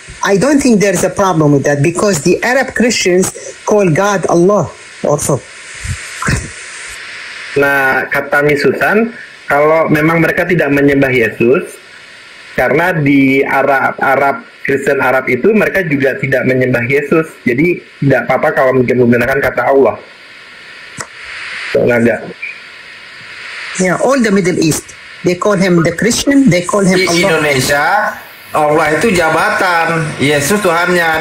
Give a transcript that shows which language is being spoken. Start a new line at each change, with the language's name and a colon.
English: I don't think there's a problem with that because the Arab Christians call God Allah also.
Indonesian: Nah, kata Miss Susan, kalau memang mereka tidak menyembah Yesus, karena di Arab Kristen Arab itu mereka juga tidak menyembah Yesus, jadi tidak apa-apa kalau menggunakan kata Allah. Enggak.
English: Yeah, all the Middle East, they call him the Christian, they call him
Indonesian: Di
English: Allah.
Indonesian: Indonesia Allah itu jabatan, Yesus Tuhannya.